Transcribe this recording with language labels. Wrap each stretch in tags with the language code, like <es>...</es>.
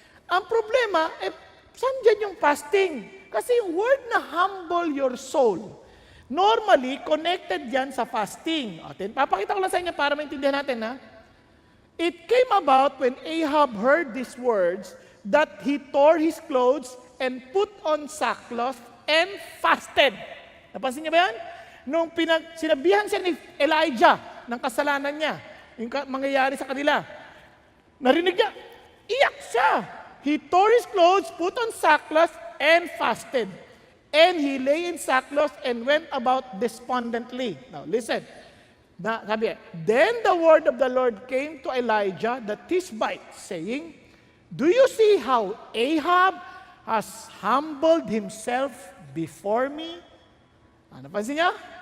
<tl>Ang problema, saan dyan yung fasting? Kasi yung word na humble your soul, Normally, connected yan sa fasting. Papakita ko lang sa inyo para maintindihan natin, ha?</tl> <en>It came about when Ahab heard these words that he tore his clothes and put on sackcloth and fasted.</en> <tl>Napansin niyo ba yan? Nung sinabihan siya ni Elijah ng kasalanan niya, yung mangyayari sa kanila, narinig niya, iyak siya.</tl> <en>He tore his clothes, put on sackcloth, and fasted. And he lay in sackcloth and went about despondently. Now, listen. Sabi, then the word of the Lord came to Elijah the Tishbite, saying, do you see how Ahab has humbled himself before me? Napansin niya?</en>